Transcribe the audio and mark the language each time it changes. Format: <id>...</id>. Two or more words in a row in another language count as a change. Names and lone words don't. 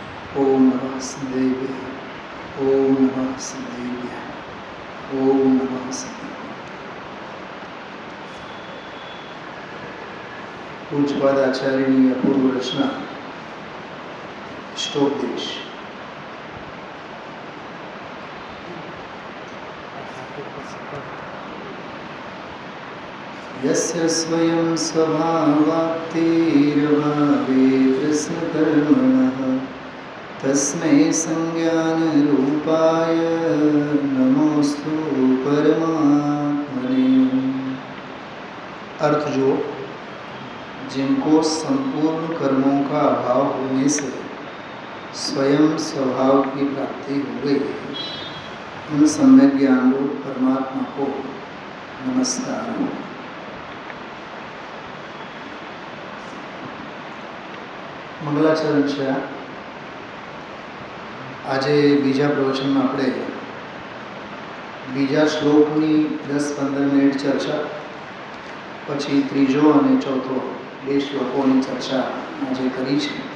<sa>ओम नमः सिद्धेभ्यः। ओम नमः सिद्धेभ्यः। ओम नमः सिद्धेभ्यः।</sa> <gu>पूज्यपाद आचार्यની અપૂર્વ રચના અષ્ટોપદેશ।</gu> <sa>यस्य स्वयं स्वभावाप्तिरभावे कृष्णकर्मणः तस्मै संज्ञानरूपाय नमोस्तु परमात्मने।</sa> <hi>अर्थ जो जिनको संपूर्ण कर्मों का अभाव होने से स्वयं स्वभाव की प्राप्ति हो गई, उन सम्यक ज्ञान रूप परमात्मा को नमस्कार।</hi> <gu>મંગલાચરણ છે। આજે બીજા પ્રવચનમાં આપણે બીજા શ્લોકની 10-15 મિનિટ ચર્ચા, પછી ત્રીજો અને ચોથો બે શ્લોકોની ચર્ચા આજે કરી છે।</gu>